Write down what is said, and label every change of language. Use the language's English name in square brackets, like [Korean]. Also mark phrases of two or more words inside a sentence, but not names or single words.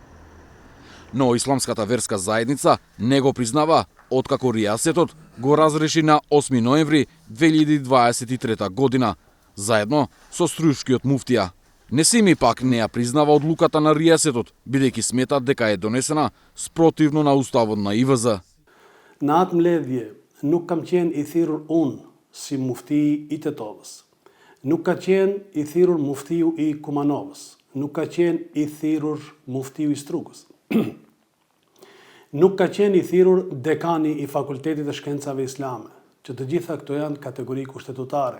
[Macedonian] Но исламската верска заедница не го признава, откако ријасетот го разреши на 8 ноември 2023 година, заедно со струјшкиот муфтија. Несими пак не ја признава одлуката на ријасетот, бидејќи сметат дека е донесена спротивно на уставот на ИВЗ. [Albanian] На atë mbledhje nuk kam qenë i thirrur unë si mufti i Tetovës. Nuk ka qenë i thirrur muftiu i Kumanovës. Nuk ka qenë i thirrur muftiu i Strugës. Nuk ka qenë i thirrur dekani i Fakultetit të Shkencave Islame, që të gjitha këto janë kategori kushtetutare.